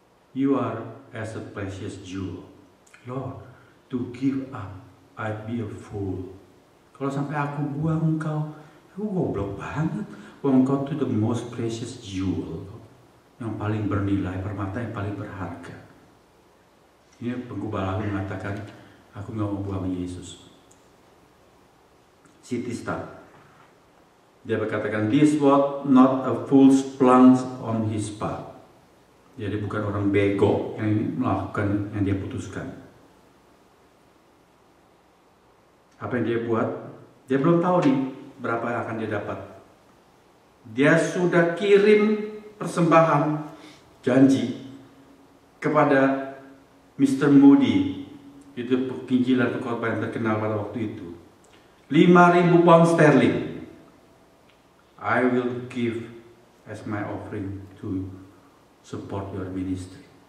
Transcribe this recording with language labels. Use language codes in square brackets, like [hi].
[en] You are as a precious jewel. Lord, to give up, I'd be a fool. [id] Kalau sampai aku buang engkau, aku goblok banget. Engkau itu the most precious jewel, yang paling bernilai, permata yang paling berharga. Ini penggubah lagu mengatakan, aku nggak mau buang Yesus. C.T. [en] Studd, dia berkatakan, this was not a fool's plunge on his part. [id] Jadi bukan orang bego yang melakukan yang dia putuskan. Apa yang dia buat? Dia belum tahu nih berapa yang akan dia dapat. Dia sudah kirim persembahan janji kepada Mr. Moody, itu penginjilan pengkhotbah yang terkenal pada waktu itu. [en] 5.000 pound sterling. I will give as my offering to support your ministry.